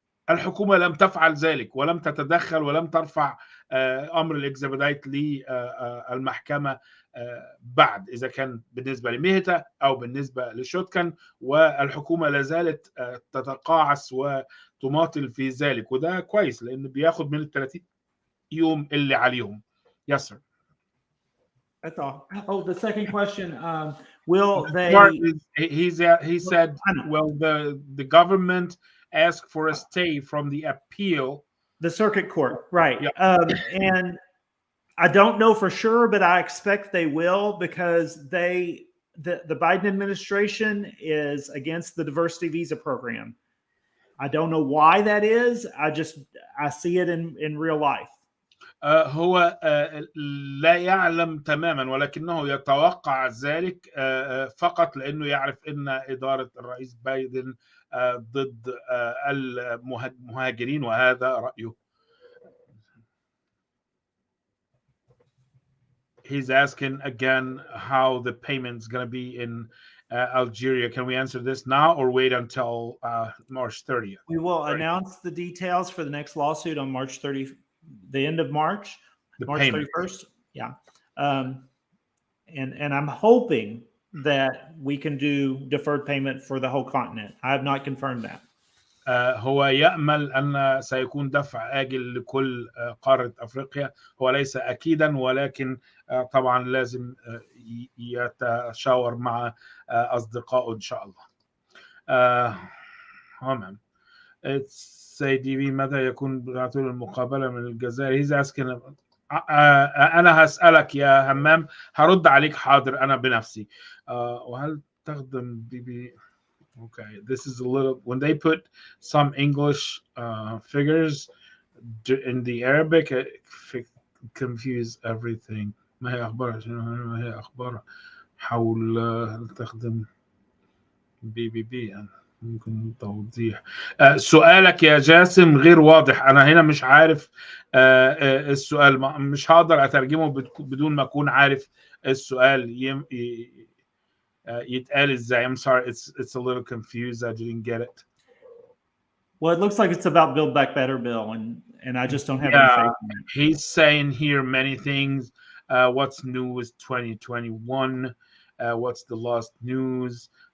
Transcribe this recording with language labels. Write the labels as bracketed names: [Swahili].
[Arabic] الحكومه لم تفعل ذلك ولم تتدخل ولم ترفع امر الاكزيبيدايت للمحكمه بعد، اذا كان بالنسبه لمهتا او بالنسبه لشوتكن، والحكومه لا زالت تتقاعس وتماطل في ذلك، وده كويس لان بياخد من ال 30 يوم اللي عليهم. [English] Yes, sir. That's all. Oh, the second question, will they... He said, will the government ask for a stay from the appeal? The circuit court, right. Yeah. And I don't know for sure, but I expect they will, because the Biden administration is against the diversity visa program. I don't know why that is. I see it in real life. [Arabic] هو لا يعلم تماما، ولكنه يتوقع ذلك فقط لأنه يعرف أن إدارة الرئيس بايدن ضد المهاجرين، وهذا رأيه. [English] He's asking again how the payment's going to be in Algeria. Can we answer this now or wait until March 30th? We will announce the details for the next lawsuit on March 30th. The end of March, March 31st. Yeah. And I'm hoping that we can do deferred payment for the whole continent. I have not confirmed that. [Arabic] هو يأمل أن سيكون دفع آجل لكل قارة أفريقيا. هو ليس أكيدا، ولكن طبعا لازم يتشاور مع أصدقائه إن شاء الله. تمام. سيدي متى يكون بعثوا المقابلة من الجزائر؟ [English] He's asking. [Arabic] أنا هسألك يا همام، هرد عليك حاضر أنا بنفسي. وهل تخدم بي [English] Okay, this is a little, when they put some English figures in the Arabic, it confuse everything. [Arabic] ما هي أخبارها؟ ما هي أخبارها؟ حول تخدم بي ممكن توضيح سؤالك يا جاسم غير واضح. أنا هنا مش عارف السؤال، مش هقدر أترجمه بدون ما أكون عارف السؤال يتقال إزاي. [English] I'm sorry, it's a little confused. I didn't get it. Well, it looks like it's about Build Back Better bill, and I just don't have any Yeah, faith in it. he's saying here many things. What's new is 2021. What's the last news?